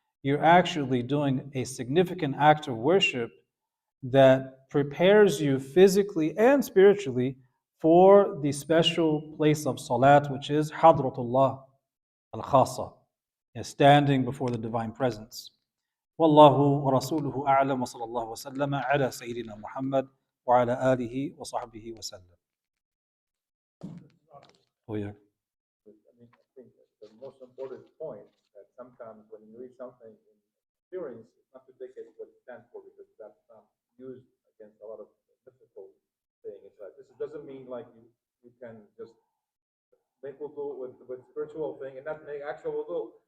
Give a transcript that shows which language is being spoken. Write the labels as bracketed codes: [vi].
[en] You're actually doing a significant act of worship that prepares you physically and spiritually for the special place of salat, which is Hadratullah al-Khasa, standing before the divine presence. [ar] والله ورسوله أعلم وصلى الله وسلم على سيدنا محمد وعلى آله وصحبه وسلم. [en] Oh yeah. I think the most important point that sometimes when you read something in appearance, not to take it what it stands for because that's used against a lot of mythical things. It's like this doesn't mean like you can just make wudu with spiritual thing and not make actual wudu.